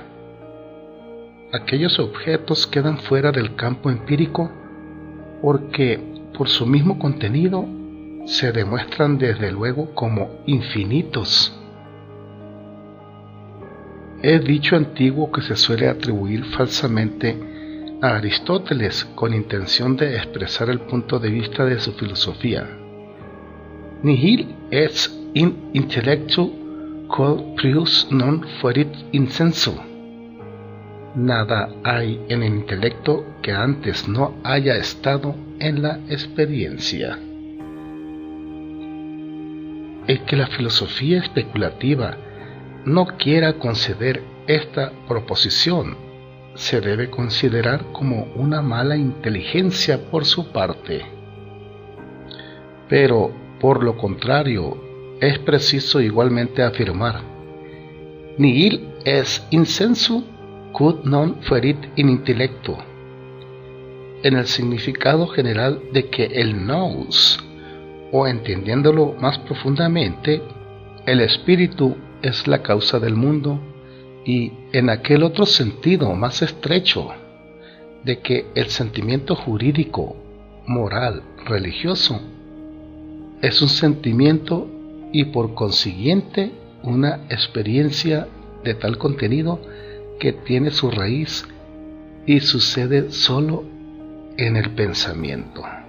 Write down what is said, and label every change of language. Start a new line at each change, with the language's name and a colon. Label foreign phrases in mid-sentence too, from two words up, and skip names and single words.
Spanish: Aquellos objetos quedan fuera del campo empírico porque, por su mismo contenido, se demuestran desde luego como infinitos. Es dicho antiguo que se suele atribuir falsamente a Aristóteles con intención de expresar el punto de vista de su filosofía:
Latin: nihil est in intellectu quod prius non fuerit in sensu.
Spanish: Nada hay en el intelecto que antes no haya estado en la experiencia. El que la filosofía especulativa no quiera conceder esta proposición se debe considerar como una mala inteligencia por su parte. Pero, por lo contrario, es preciso igualmente afirmar:
Latin: nihil est in sensu quod non fuerit in intellectu,
Spanish: en el significado general de que el nous, o entendiéndolo más profundamente, el espíritu es la causa del mundo, y en aquel otro sentido más estrecho, de que el sentimiento jurídico, moral, religioso, es un sentimiento y por consiguiente una experiencia de tal contenido que tiene su raíz y sucede solo en el pensamiento.